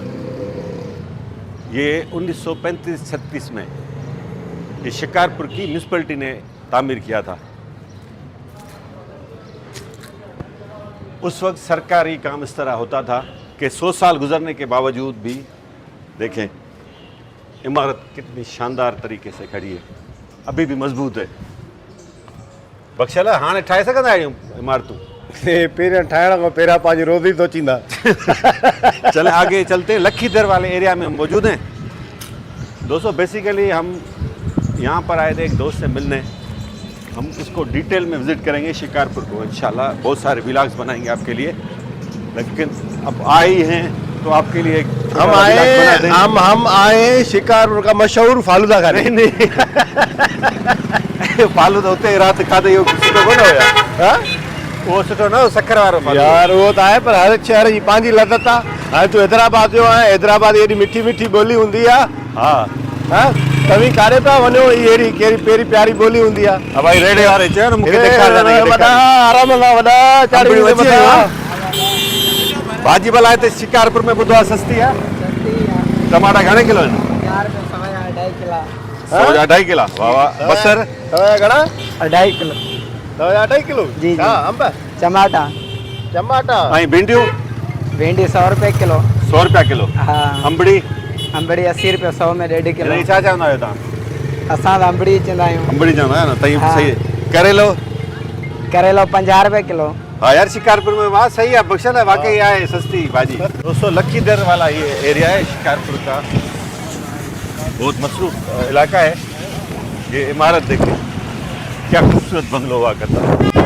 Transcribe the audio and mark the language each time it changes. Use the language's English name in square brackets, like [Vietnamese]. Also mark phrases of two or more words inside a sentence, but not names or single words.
[Urdu] یہ 1935-36 میں یہ شکارپور کی میونسپلٹی نے تعمیر کیا تھا. اس وقت سرکاری کام اس طرح ہوتا تھا کہ 100 سال گزرنے کے باوجود بھی دیکھیں عمارت کتنی شاندار طریقے سے کھڑی ہے، ابھی بھی مضبوط ہے. [Sindhi] बख्शला हाणे ठाहे सघंदा आहियूं इमारतूं? पहिरियां ठाहिण खां पहिरियां पंहिंजी रोज़ी सोचींदा। [Urdu] چلے آگے چلتے ہیں، لکھی در والے ایریا میں ہم موجود ہیں. دوستو بیسکلی ہم یہاں پر آئے تھے ایک دوست سے ملنے، ہم اس کو ڈیٹیل میں وزٹ کریں گے شکارپور کو ان شاء اللہ. بہت سارے ولاگز بنائیں گے آپ کے لیے، لیکن اب آئے ہی ہیں تو آپ کے لیے ایک چھوٹا हम سا ولاگ بنا आए देंगे। ہم آئے شکارپور کا مشہور فالودہ کھانے. [Sindhi] नहीं फालूदा उते रात खाते इहो सुठो कोन हुया। हाँ? उहो सुठो न हो, शक्कर वारो फालूदा। यार [Urdu] وہ تو [Sindhi] आहे, पर हर शहर जी पंहिंजी लदत आहे। हाणे तूं हैदराबाद जो आहे, हैदराबाद एॾी मिठी मिठी ॿोली हूंदी आहे। हा हाँ तव्हीं काॾे पिया वञो, ही अहिड़ी कहिड़ी पहिरीं प्यारी ॿोली हूंदी आहे। अब भाई रेड़े वारे चयो न मूंखे ॾेखार वॾा आराम सां वॾा चाढ़ी अंबड़ी वेंदे अची वियो मथां। आहे। भाॼी भला हिते शिकारपुर में ॿुधो आहे सस्ती आहे। टमाटा घणे किलो आहिनि? 100 जा 2.5 किला। वाह वाह। बसर तव्हांजा घणा? 2.5 किलो। तव्हांजा 2.5 किलो? जी, जी। हा अंब टमाटा टमाटा ऐं भिंडियूं भिंडी 100 रुपए किलो। 100 रुपया किलो। हाँ अंबड़ी अंबड़ी 80 रुपए 100 में 1.5 किलो। हिन छा चवंदा आहियो तव्हां? असां त अंबड़ी चवंदा आहियूं। अंबड़ी चवंदा आहियो न? तई हाँ। सही। करेलो करेलो 50 रुपए किलो। [Urdu] ہاں یار شکارپور میں واہ صحیح ہے، بخشل ہے واقعی ہے سستی بھاجی. دوستو لکی در والا یہ ایریا ہے شکارپور کا، بہت مشہور علاقہ ہے. یہ عمارت دیکھیے کیا خوبصورت بنگلو ہوا کرتا ہے.